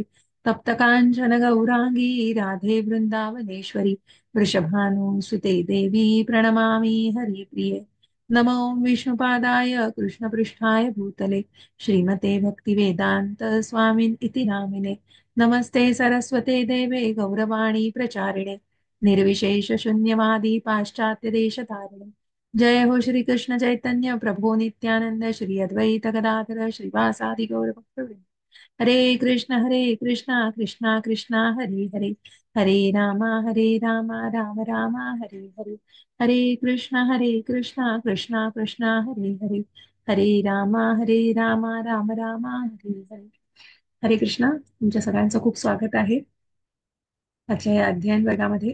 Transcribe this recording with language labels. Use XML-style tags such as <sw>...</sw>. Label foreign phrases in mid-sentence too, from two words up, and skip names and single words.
<sa>तप्तकाञ्चन गौराङ्गी राधे वृन्दावनेश्वरी वृषभानुसुते देवी प्रणमामि हरिप्रिये। नमो विष्णुपादाय कृष्णपृष्ठाय भूतले श्रीमते भक्तिवेदान्त स्वामिन् इति नामिने। नमस्ते सरस्वते देवे गौरवाणी प्रचारिणे निर्विशेष शून्यवादी पाश्चात्य देशतारिणे। जय हो श्री कृष्ण चैतन्य प्रभो नित्यानंद श्री अद्वैत गदाधर श्रीवासादि गौरभक्तवृंद। हरे कृष्णा कृष्णा कृष्णा हरे हरे, हरे राम राम राम हरे हरे। हरे कृष्णा कृष्णा कृष्णा हरे हरे, हरे राम राम राम हरे हरे। हरे कृष्णा,</sa> <mr>तुमच्या सगळ्यांचं खूप स्वागत आहे आजच्या या अध्ययन वर्गामध्ये.</mr>